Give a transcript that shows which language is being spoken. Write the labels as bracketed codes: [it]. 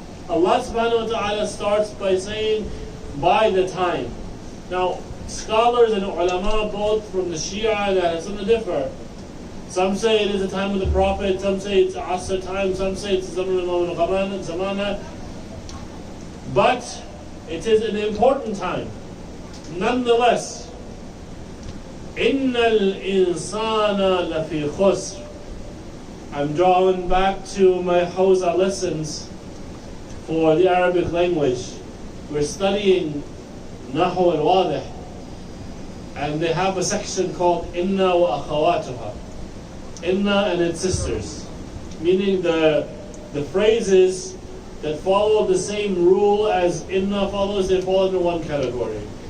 [en] Allah subhanahu wa ta'ala starts by saying, by the time. Now, scholars and ulama, both from the Shia and the Sunnah, differ. Some say it is the time of the Prophet, some say it's Asr time, some say it's the Zamana. But it is an important time. [ar] Nonetheless, إِنَّ الْإِنسَانَ لَفِي خُسْرٍ. [en] I'm drawing back to my Hausa lessons for the Arabic language. We're studying Nahu al-Wadih, and they have a section called Inna wa akhawatuha. Inna and its sisters, meaning the phrases that follow the same rule as Inna follows, they fall into one category.